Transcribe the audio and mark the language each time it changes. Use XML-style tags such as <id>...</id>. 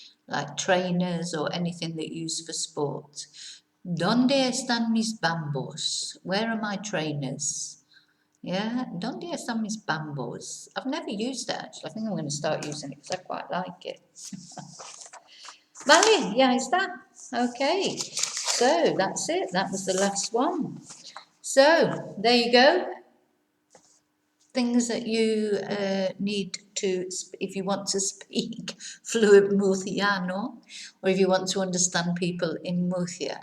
<en>like trainers or anything that you use for sport.</en> <es>¿Dónde están mis bambos?</es> <en>Where are my trainers?</en> <es>Yeah, ¿dónde están mis bambos?</es> <en>I've never used that actually. I think I'm going to start using it because I quite like it.</en> <es>Vale, ya está.</es> <en>Okay, so that's it. That was the last one. So there you go. Things that you need to, if you want to speak fluent Murciano, or if you want to understand people in Murcia.</en>